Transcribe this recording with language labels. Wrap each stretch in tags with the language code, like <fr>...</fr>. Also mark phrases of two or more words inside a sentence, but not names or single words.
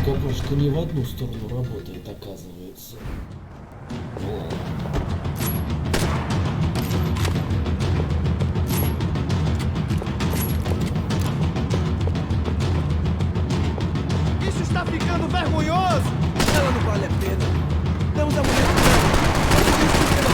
<ru>Девушка не в одну сторону работает, оказывается. Ну ладно.</ru> <pt>Isso está ficando vergonhoso! Ela não vale a pena. Damos a mulher do branco.</pt>